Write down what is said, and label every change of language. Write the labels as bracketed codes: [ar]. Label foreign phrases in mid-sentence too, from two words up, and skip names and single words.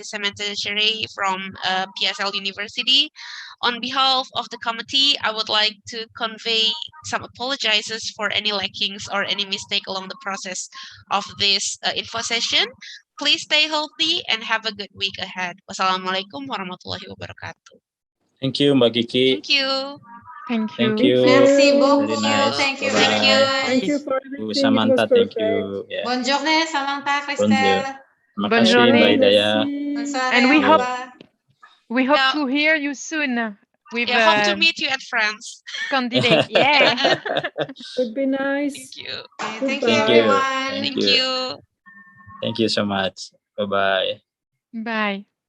[en] Samantha Sherry from PSL University. On behalf of the committee, I would like to convey some apologizes for any lackings or any mistake along the process of this info session. Please stay healthy and have a good week ahead. [ar] والسلام عليكم ورحمة الله وبركاته. [en] Thank you, Mbak Kiki. Thank you. Thank Thank you. you. [fr] Merci [en] Very [fr] beaucoup. [en] nice. Thank you Thank very you. Bye-bye. Thank you much. for Bu everything. It was Samantha, thank perfect. you. Yeah. [fr] Bonne journée, Samantha, Bonjour. Christelle. [id] Terima [fr] Bonne [id] kasih, [fr] journée. [id] Mbak Hidayah. [fr] Bonne Merci. soirée, [en] And [fr] au [en] we hope [fr] revoir. [en] Yeah. to hear you soon with Yeah, hope to meet you at France. candidate. Yeah. Would be nice. Thank you. Okay, thank you, Thank Goodbye. you. everyone. Thank Thank you. you. Thank you so much. Bye-bye. Bye.